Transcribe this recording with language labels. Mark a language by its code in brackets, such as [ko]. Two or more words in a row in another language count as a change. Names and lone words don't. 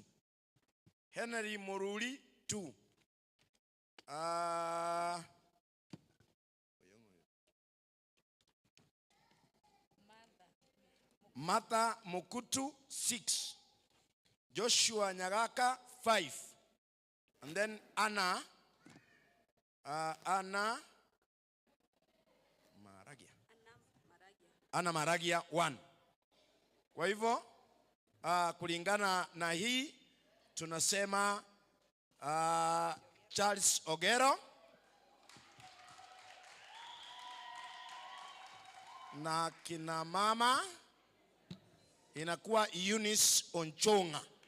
[en] Henry Moruli 2. Martha Mukutu 6. Joshua Nyagaka 5. And then Anna Maragia 1. [sw] Kwa hivyo kulingana na hii tunasema Charles Ogero na kina mama inakuwa Eunice Onchonga.